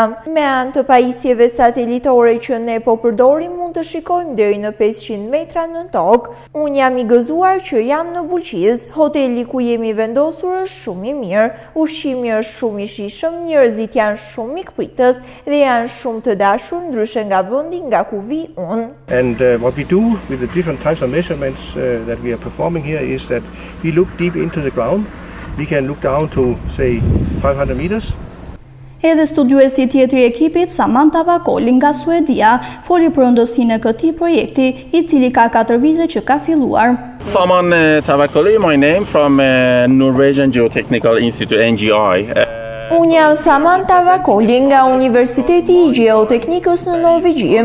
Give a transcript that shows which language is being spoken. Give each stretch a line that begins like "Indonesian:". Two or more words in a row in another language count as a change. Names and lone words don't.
Albanian: Me anë të pajisjeve satelitore që ne po përdorim mund të shikojmë deri në 500 metra në tokë. Unë jam i gëzuar që jam në Bulqizë. Hoteli ku jemi vendosur është shumë i mirë, ushqimi është shumë i shijshëm, njerëzit janë shumë mikpritës dhe janë shumë të dashur ndryshe nga vendi nga ku vi unë.
English: And what we do with the different types of measurements that we are performing here is that we look deep into the ground. We can look down to, say, 500 meters.
Albanian: Edhe studiuesi tjetri i ekipit, Samantha Vakoli nga Suedia, foli për rëndësinë e këtij projekti, i cili ka 4 vite që ka filluar. Samantha Vakoli,
English: my name from Norwegian Geotechnical Institute, NGI.
Albanian: Unë jam Samantha Vakoli nga Universiteti i Gjeoteknikës në Norvegji.